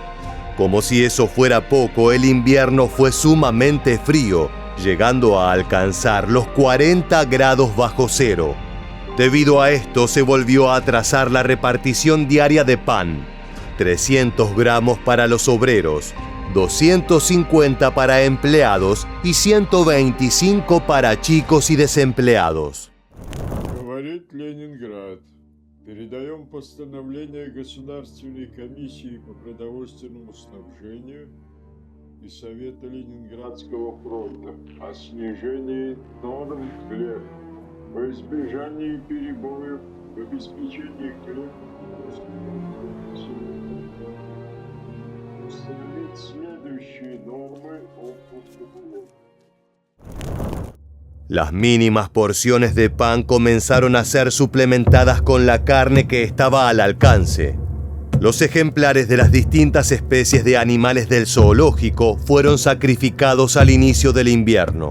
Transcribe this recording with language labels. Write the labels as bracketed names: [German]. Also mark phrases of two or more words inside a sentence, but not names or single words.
[Spanish] Como si eso fuera poco, el invierno fue sumamente frío, llegando a alcanzar los 40 grados bajo cero. Debido a esto, se volvió a atrasar la repartición diaria de pan: 300 gramos para los obreros, 250 para empleados y 125 para chicos y desempleados. [Russian] Говорит Ленинград. Передаем постановление Государственной комиссии по продовольственному снабжению и Совета Ленинградского фронта о снижении норм хлеба, во избежании перебоев в обеспечении хлеба, установить следующие нормы о поступлении. [Spanish] Las mínimas porciones de pan comenzaron a ser suplementadas con la carne que estaba al alcance. Los ejemplares de las distintas especies de animales del zoológico fueron sacrificados al inicio del invierno.